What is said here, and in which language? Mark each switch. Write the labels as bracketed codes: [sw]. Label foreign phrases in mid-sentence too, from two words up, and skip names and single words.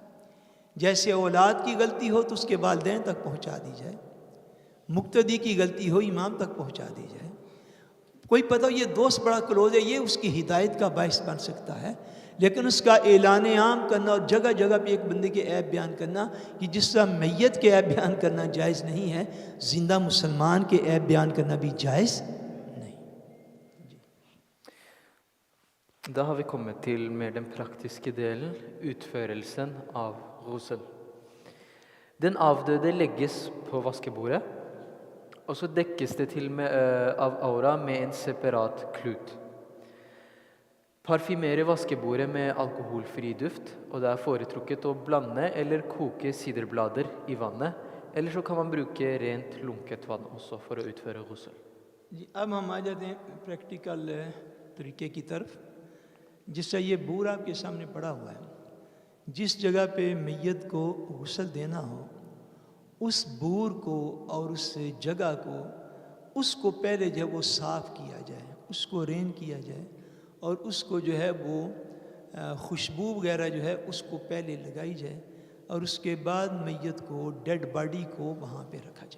[ur] جیسے اولاد کی غلطی ہو تو اس کے والدین تک پہنچا دی جائے، مقتدی کی غلطی ہو امام تک پہنچا دی جائے، کوئی پتہ ہو یہ دوست بڑا کلوز ہے، یہ اس کی ہدایت کا باعث بن سکتا ہے، لیکن اس کا اعلان عام کرنا اور جگہ جگہ پہ ایک بندے کے عیب بیان کرنا، کہ جس طرح میت کے عیب بیان کرنا جائز نہیں ہے، زندہ مسلمان کے عیب بیان کرنا بھی جائز نہیں۔ [no] Da har vi kommet til mer den praktiske delen, utførelsen av ghusl. Den avdøde legges på vaskebordet, og så dekkes det til med, av aura med en separat klut. Parfymere vaskebordet med alkoholfri duft, og det er foretrukket å blande eller koke siderblader i vannet, eller så kan man bruke rent lunket vann også for å utføre ghusl. [ur] جی اب ہم آ جاتے ہیں پریکٹیکل طریقے کی طرف. جس طرح یہ بور آپ کے سامنے پڑا ہوا ہے, جس جگہ پہ میت کو غسل دینا ہو اس بور کو اور اس جگہ کو, اس کو پہلے جو ہے وہ صاف کیا جائے, اس کو رین کیا جائے, اور اس کو جو ہے وہ خوشبو وغیرہ جو ہے اس کو پہلے لگائی جائے, اور اس کے بعد میت کو, [en] dead body [ur] کو وہاں پہ رکھا جائے.